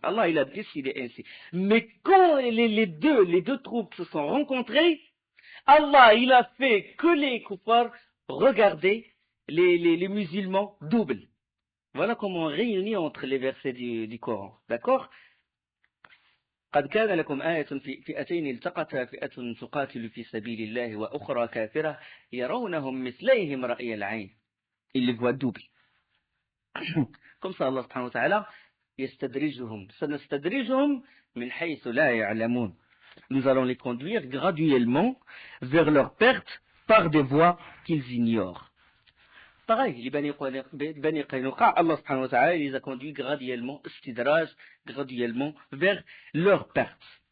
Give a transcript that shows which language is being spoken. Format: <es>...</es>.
<fr>Allah, il a décidé ainsi. Mais quand les deux troupes se sont rencontrées, Allah, il a fait que les kuffars regardaient les musulmans double. Voilà comment on réunit entre les versets du Coran. D'accord?</fr> <ar>قد كان لكم آية في فئتين التقتا فئة تقاتل في سبيل الله وأخرى كافرة يرونهم مثليهم رأي العين.</ar> <fr>Ils les voient double. Comme ça,</fr> <ar>Allah subhanahu wa ta'ala, يستدرجهم سنستدرجهم من حيث لا يعلمون.</ar> <fr>Nous allons les conduire graduellement vers leur perte par des voies qu'ils ignorent. Pareil, les Bani Qaynuqa, Allah subhanahu wa ta'ala les a conduits graduellement, graduellement vers leur perte.</fr>